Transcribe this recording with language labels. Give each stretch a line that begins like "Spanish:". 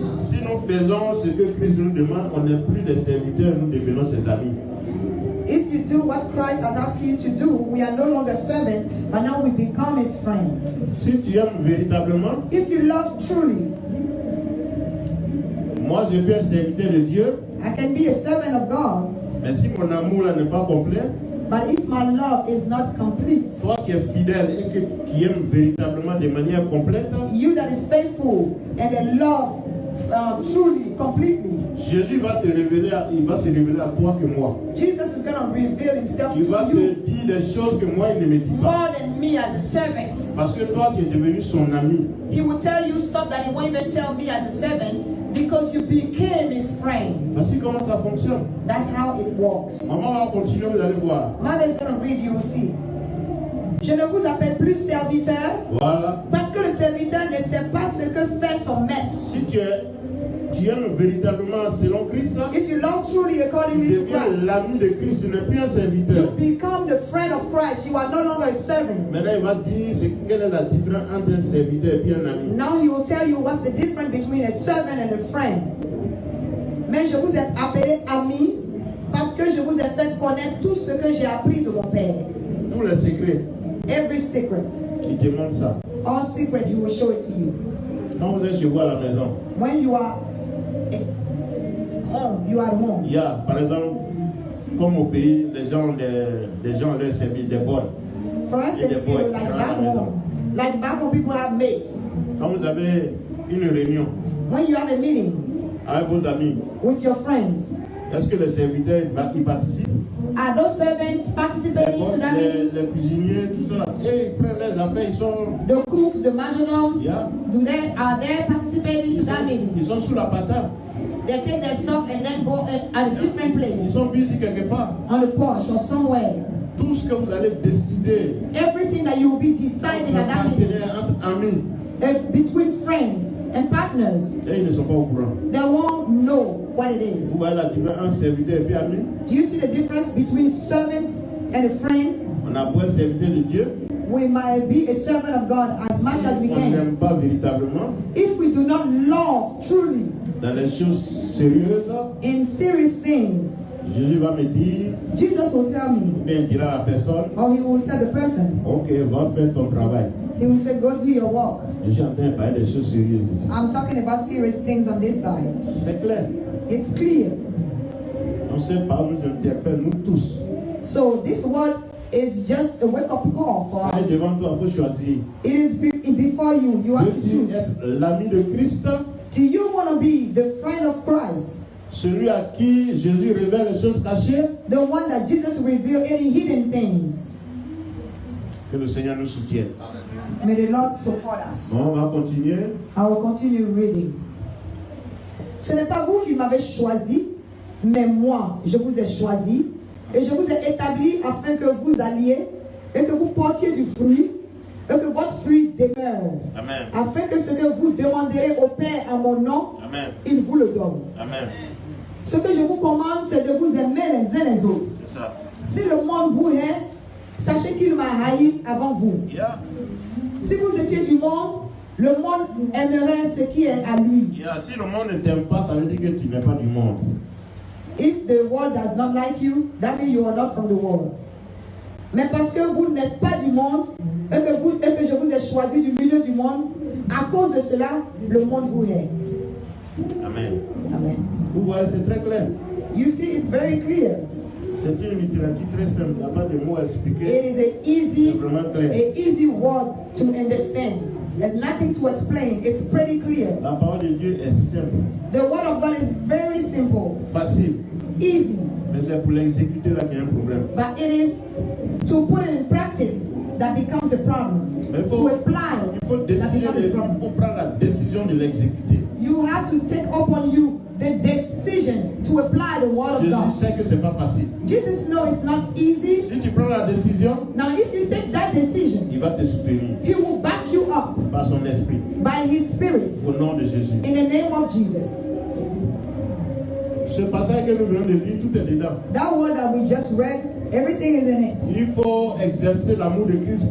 French: Si nous faisons ce que Christ nous demande, on n'est plus des serviteurs, nous devenons ses amis.
English: If you do what Christ has asked you to do, we are no longer servants, but now we become his friend.
French: Si tu aimes véritablement,
English: if you love truly,
French: moi je peux être serviteur de Dieu.
English: I can be a servant of God.
French: Mais si mon amour là n'est pas complet,
English: but if my love is not complete,
French: toi qui es fidèle et qui aime véritablement de manière complète,
English: you that is faithful and that love truly, completely,
French: Jésus va te révéler, il va se révéler à toi que moi.
English: Jesus is going to reveal himself
French: il
English: to
French: va
English: you.
French: te dire des choses que moi il ne me dit pas.
English: More than me as a servant.
French: Parce que toi tu es devenu son ami.
English: He will tell you stuff that he won't even tell me as a servant. Because you became his friend.
French: Voici comment ça fonctionne.
English: That's how it works.
French: Maman va continuer, vous allez voir.
English: Mother is going to read, you will see.
French: Je ne vous appelle plus serviteur. Voilà. Parce que le serviteur ne sait pas ce que fait son maître. Si tu aimes véritablement selon Christ,
English: if you love truly according to Christ,
French: l'ami de Christ, tu n'es plus un serviteur.
English: You become the friend of Christ. You are no longer a servant.
French: Maintenant, il va dire quelle est la différence entre un serviteur et un ami.
English: Now he will tell you what's the difference between a servant and a friend.
French: Mais je vous ai appelé ami parce que je vous ai fait connaître tout ce que j'ai appris de mon Père. Tous les secrets.
English: Every secret.
French: Il te montre ça.
English: All secret, he will show it to you.
French: Quand vous êtes chez vous à la maison.
English: When you are home, you are at home.
French: Il y a, par exemple, comme au pays, les gens ont leur service des bols.
English: For instance, like back home, people have maids.
French: Quand vous avez une réunion.
English: When you have a meeting.
French: Avec vos amis.
English: With your friends.
French: Est-ce que les serviteurs ils participent?
English: Are those servants participating to that meeting?
French: Les cuisiniers, tout ça. Et ils prennent les affaires, ils sont.
English: The cooks, the marginals. Yeah. Are they participating to that meeting?
French: Ils sont sous la patate.
English: They take their stuff and then go at a different place.
French: Ils sont busy quelque part.
English: On the porch or somewhere.
French: Tout ce que vous allez décider.
English: Everything that you will be deciding at that meeting.
French: Entre amis.
English: Between friends and partners.
French: Et ils ne sont pas au courant.
English: They won't know what it is.
French: Vous voyez la différence entre serviteur et ami?
English: Do you see the difference between servants and a friend?
French: On a beau être serviteur de Dieu.
English: We might be a servant of God as much as we
French: on
English: can.
French: n'aime pas véritablement.
English: If we do not love truly.
French: Dans les choses sérieuses.
English: In serious things.
French: Jésus va me dire.
English: Jesus will tell me.
French: Ou bien il dira à la personne.
English: Or he will tell the person.
French: Ok, va faire ton travail.
English: He will say, go do your work.
French: Je suis en train de parler des choses sérieuses ici.
English: I'm talking about serious things on this side.
French: C'est clair.
English: It's clear.
French: On sait pas, nous interpelle nous tous.
English: So this word is just a wake-up call for us.
French: Devant toi, faut choisir.
English: It is before you. You have to choose.
French: Être l'ami de Christ.
English: Do you want to be the friend of Christ?
French: Celui à qui Jésus révèle les choses cachées.
English: The one that Jesus revealed any hidden things.
French: Que le Seigneur nous soutienne.
English: May the Lord support us.
French: Bon, on va continuer.
English: I will continue reading.
French: Ce n'est pas vous qui m'avez choisi, mais moi, je vous ai choisi et je vous ai établi afin que vous alliez et que vous portiez du fruit et que votre fruit demeure. Amen. Afin que ce que vous demanderez au Père en mon nom, Amen. il vous le donne. Amen. Ce que je vous commande, c'est de vous aimer les uns les autres. C'est ça. Si le monde vous hait, sachez qu'il m'a haï avant vous. Yeah. Si vous étiez du monde, le monde aimerait ce qui est à lui. Yeah. Si le monde ne t'aime pas, ça veut dire que tu n'es pas du monde.
English: If the world does not like you, that means you are not from the world.
French: Mais parce que vous n'êtes pas du monde et que je vous ai choisi du milieu du monde, à cause de cela, le monde vous hait. Amen. Amen. Vous voyez, c'est très clair.
English: You see, it's very clear.
French: C'est une littérature très simple. Il n'y a pas de mots à expliquer.
English: It is
French: C'est vraiment clair.
English: an easy word to understand. There's nothing to explain. It's pretty clear.
French: La parole de Dieu est simple.
English: The word of God is very simple,
French: Facile.
English: easy.
French: Mais c'est pour l'exécuter là qu'il y a un problème.
English: But it is to put it in practice that becomes a problem. To apply
French: Il faut,
English: that becomes a
French: il
English: problem.
French: faut prendre la décision de l'exécuter.
English: You have to take upon you the decision to apply the word of
French: Jésus
English: God.
French: sait que c'est pas facile.
English: Jesus knows it's not easy.
French: Si tu prends la décision,
English: Now, if you take that decision,
French: il va te soutenir
English: He will back you up
French: par son esprit.
English: by His Spirit
French: Au nom de Jésus.
English: in the name of Jesus.
French: Ce passage que nous venons de lire, tout est dedans.
English: That word that we just read, everything is in it.
French: Il faut exercer l'amour de Christ.